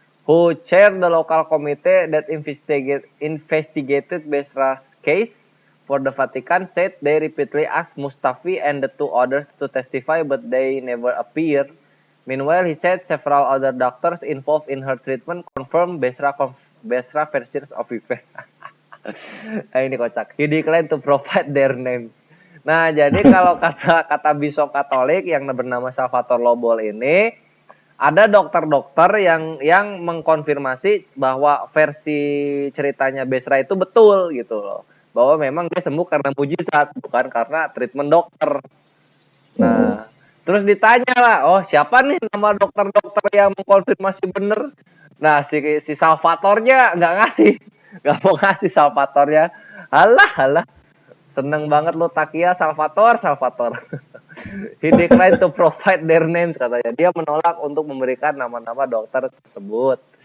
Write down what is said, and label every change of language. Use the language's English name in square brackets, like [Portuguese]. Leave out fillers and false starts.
[English] Who chaired the local committee that investigated Besra's case for the Vatican, said they repeatedly asked Mustafi and the two others to testify, but they never appeared. Meanwhile, he said several other doctors involved in her treatment confirmed Besra versions of events. [Indonesian] Nah, ini kocak. [English] He declined to provide their names. [Indonesian] Nah, jadi kalau kata Bishop Katolik yang bernama Salvatore Lobo ini, ada dokter-dokter yang mengkonfirmasi bahwa versi ceritanya Besra itu betul gitu loh. Bahwa memang dia sembuh karena mujizat, bukan karena treatment dokter. Nah, terus ditanya lah, oh siapa nih nama dokter-dokter yang mengkonfirmasi bener? Nah, si Salvatornya nggak mau ngasih Salvatornya. Halah. Seneng banget lo Takia Salvatore. [English] He declined to provide their names katanya. [Indonesian] Dia menolak untuk memberikan nama-nama dokter tersebut.